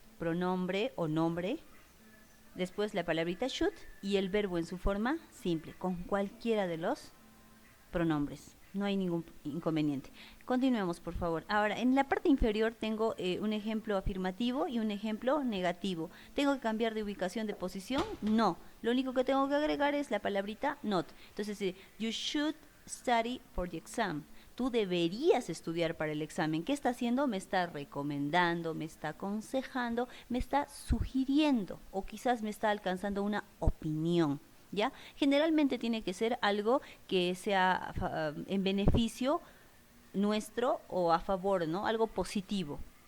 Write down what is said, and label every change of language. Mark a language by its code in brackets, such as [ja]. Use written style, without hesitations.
[es] Pronombre o nombre, después la palabrita should y el verbo en su forma simple, con cualquiera de los pronombres. No hay ningún inconveniente. Continuemos, por favor. Ahora, en la parte inferior tengo un ejemplo afirmativo y un ejemplo negativo. ¿Tengo que cambiar de ubicación de posición? No. Lo único que tengo que agregar es la palabrita not. [en] Entonces, you should study for the exam. [es] Tú deberías estudiar para el examen. ¿Qué está haciendo? Me está recomendando, me está aconsejando, me está sugiriendo o quizás me está alcanzando una opinión. ¿Ya? Generalmente tiene que ser algo que sea en beneficio nuestro o a favor, ¿no? Algo positivo.